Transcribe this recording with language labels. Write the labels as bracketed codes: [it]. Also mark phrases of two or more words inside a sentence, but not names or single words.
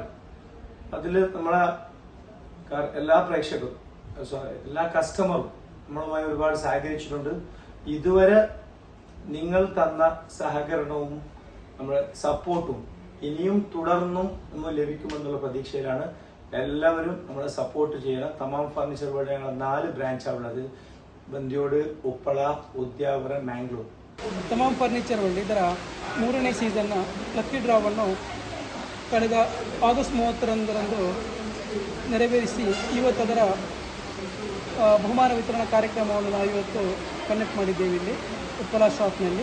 [ml] അതിൽ നമ്മളെ എല്ലാ പ്രേക്ഷകരും എല്ലാ കസ്റ്റമറും നമ്മളുമായി ഒരുപാട് സഹകരിച്ചിട്ടുണ്ട്. ഇതുവരെ നിങ്ങൾ തന്ന സഹകരണവും നമ്മുടെ സപ്പോർട്ടും ഇനിയും തുടർന്നും നമ്മൾ ലഭിക്കുമെന്നുള്ള പ്രതീക്ഷയിലാണ്. എല്ലാവരും നമ്മളെ സപ്പോർട്ട് ചെയ്യണം. തമാം ഫർണിച്ചർ വേൾഡ് ഞങ്ങൾ 4 ಬ್ರಾಂಚ್ ಉಳ್ಳದು. [kn] ಬಂದ್ಯೋಡ್, ಉಪ್ಪಳ, ಉದ್ಯಾವರ, ಮ್ಯಾಂಗ್ಳೂರ್. ತಮಾಮ್ ಫರ್ನಿಚರ್ ವರ್ಲ್ಡ್ ಇದರ 3ನೇ ಸೀಸನ್ನ [en] lucky draw [kn] ಕಳೆದ ಆಗಸ್ಟ್ 31ರಂದು ನೆರವೇರಿಸಿ ಇವತ್ತು ಅದರ ಬಹುಮಾನ ವಿತರಣಾ ಕಾರ್ಯಕ್ರಮವನ್ನು ನಾವು ಇವತ್ತು ಕಂಡಕ್ಟ್ ಮಾಡಿದ್ದೇವೆ ಇಲ್ಲಿ ಉಪ್ಪಳ ಶಾಪ್ನಲ್ಲಿ.